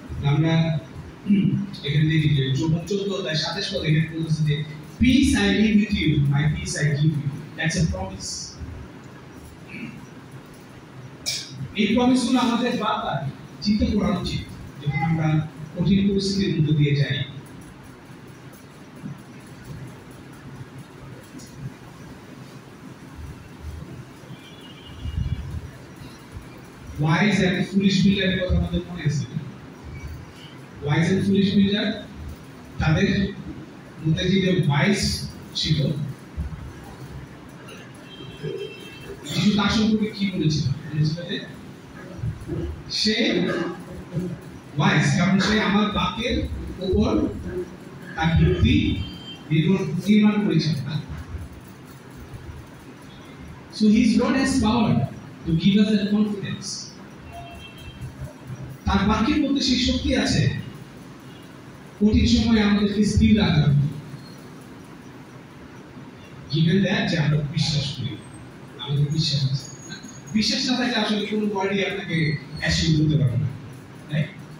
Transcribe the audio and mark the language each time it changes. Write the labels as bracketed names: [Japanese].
[Bangla] আমরা এখানে দেখি যে 14:27 পদে এখানে বলছে যে [English] peace I leave with you, my peace I give you. That's a promise. [Bangla] এই প্রমিসগুলো আমাদের বারবার চিন্তা করা উচিত যখন আমরা কঠিন পরিস্থিতির মধ্যে দিয়ে যাই। [English] Wise and foolish builder [Bangla] এর কথা আমাদের মনে আছে। Wise and foolish builder, তাদের মধ্যে যে wise ছিল, যিশু তার সম্পর্কে কি বলেছিল? বলেছিল যে সে wise, কারণ সে আমার বাক্যের উপর তার যুক্তি নির্মাণ করেছিল। [English] So his word has power to give us that confidence. [Bangla] তার বাক্যের মধ্যে সেই শক্তি আছে কঠিন সময়ে আমাদেরকে স্থির রাখার, [English] given that [Bangla] যে আমরা বিশ্বাস করি, আমাদের বিশ্বাস আছে। বিশ্বাস না থাকলে আসলে কোনো ওয়ার্ডই আপনাকে অ্যাচিভ করতে পারবে না, রাইট?